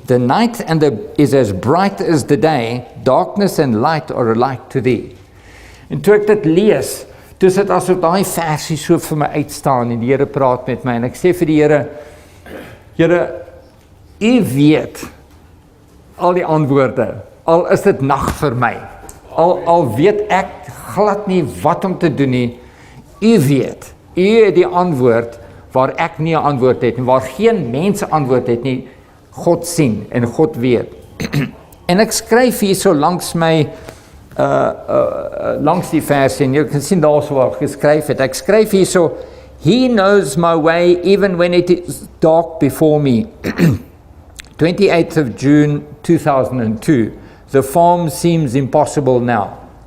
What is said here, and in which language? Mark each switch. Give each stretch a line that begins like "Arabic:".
English: The night is as bright as the day. Darkness and light are alike to thee.
Afrikaans: En toe ek dit lees, toe is dit asof daai versie so vir my uitstaan en die Here praat met my en ek sê vir die Here, Here, U weet al die antwoorde, al is dit nag vir my, al weet ek glad nie wat om te doen nie, U weet, U het die antwoord waar ek nie 'n antwoord het nie, waar geen mens 'n antwoord het nie, God sien en God weet. En ek skryf hier so langs my, langs die verse, en jy kan sien daar so waar ek geskryf het, ek skryf hier so,
English: He knows my way even when it is dark before me. 28th of June 2002, the farm seems impossible now.